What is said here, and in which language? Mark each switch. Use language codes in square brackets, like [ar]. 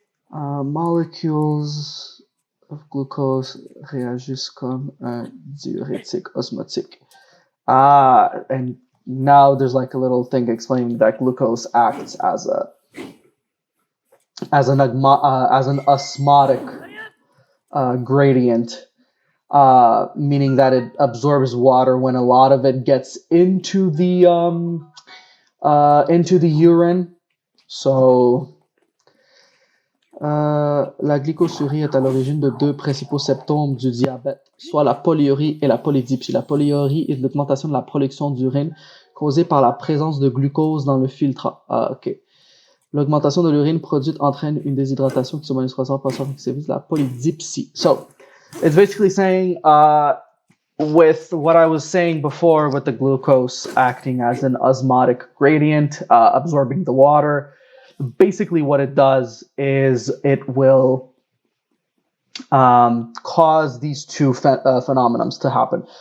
[en] Molecules of glucose [fr] réagissent comme un diurétique osmotique. [en] And now there's like a little thing explaining that glucose acts as an osmotic gradient, meaning that it absorbs water when a lot of it gets into the urine. [fr] So la glycosurie est à l'origine de deux principaux symptômes du diabète, soit la polyurie et la polydipsie. La polyurie est l'augmentation de la production d'urine causée par la présence de glucose dans le filtre. Ok. L'augmentation de l'urine produite entraîne une déshydratation qui se manifeste par la polydipsie. [en] So, it's basically saying, with what I was saying before with the glucose acting as an osmotic gradient, absorbing the water, basically what it does is it will cause these two phenomena to happen.